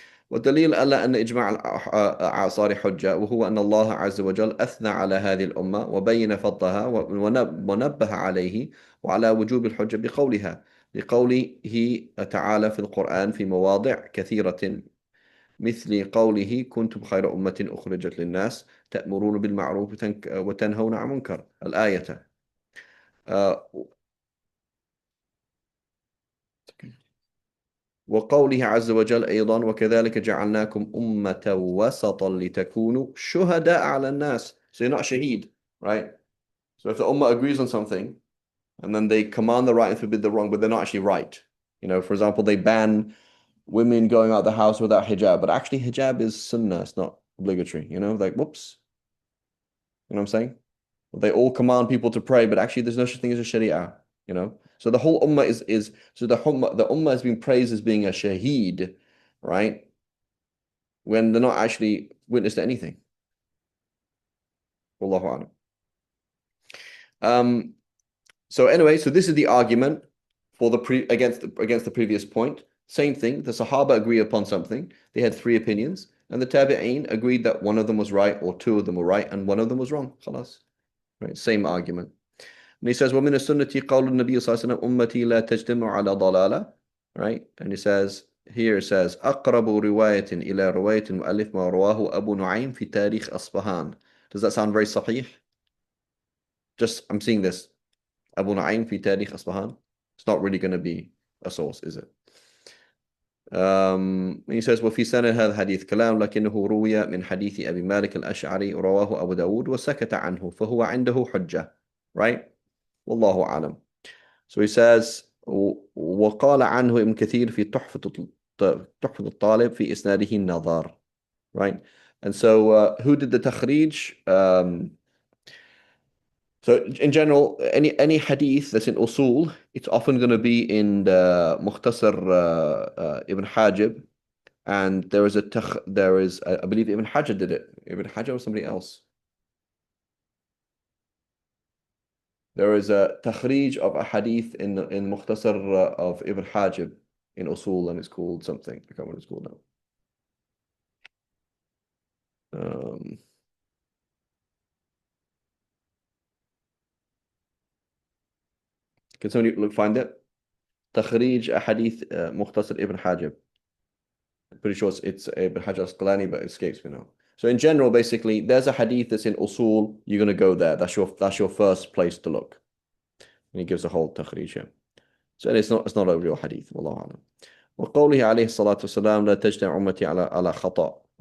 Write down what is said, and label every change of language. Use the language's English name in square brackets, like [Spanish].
[Arabic] والدليل على أن إجماع الأعصار حجة وهو أن الله عز وجل أثنى على هذه الأمة وبين فضلها ونبه عليه وعلى وجوب الحجة بقولها لقوله تعالى في القرآن في مواضع كثيرة مثل قوله كنتم خير أمة أخرجت للناس تأمرون بالمعروف وتنهون عن منكر الآية. وقوله عز وجل أيضا وكذلك جعلناكم أمة وسطا لتكونوا شهداء على الناس. [English] So you're not shaheed, right? So if the ummah agrees on something and then they command the right and forbid the wrong, but they're not actually right. For example, they ban women going out the house without hijab, but actually hijab is sunnah, it's not obligatory, like whoops. You know what I'm saying? They all command people to pray, but actually there's no such thing as a sharia. So the whole ummah is so the ummah has been praised as being a shaheed, right? When they're not actually witness to anything. Wallahu a'lam. So anyway, so this is the argument for against the previous point. Same thing. The Sahaba agree upon something. They had three opinions, and the Tabi'een agreed that one of them was right, or two of them were right, and one of them was wrong. خلاص. Right? Same argument. And he says, [Arabic] وَمِنَ السُنَّةِ قَوْلُ النَّبِيِّ صلى الله عليه وسلم أُمَّتِي لَا تَجْتَمِعُ عَلَى ضَلَالَةٍ. [English] Right? And he says, here it says, [Arabic] أقرب رواية إلى رواية المؤلف ما رواه أبو نعيم في تاريخ أصفهان. [English] Does that sound very sahih? Just, I'm seeing this. Abu Nu'aym fi Tarikh Asbahan. It's not really going to be a source, is it? He says [Arabic] وفي سنة هذا حديث كلام لكنه روي من حديث أبي مالك الأشعري رواه أبو داود وسكت عنه فهو عنده حجة. [English] Right? [Arabic] والله أعلم. [English] So he says [Arabic] وقال عنه ابن كثير في تحفة الطالب في إسناده النظر. [English] Right? And so who did the takhrij? So in general, any hadith that's in usul, it's often going to be in the Mukhtasar Ibn Hajib, and there is I believe Ibn Hajar did it. Ibn Hajar or somebody else. There is a takhrij of a hadith in Mukhtasar of Ibn Hajib in usul, and it's called something. I can't remember what it's called now. Can somebody find it? Takhrij Ahadith Mukhtasar Ibn Hajib. I'm pretty sure it's Ibn Hajar Asqalani, but it escapes me now. So in general, basically, there's a hadith that's in usul, you're going to go there. That's your first place to look. And he gives a whole takhrij here. So it's not a real hadith. Wallahu a'lam. [Arabic] وقوله عليه الصلاة والسلام لا تجتمع أمتي على خطأ.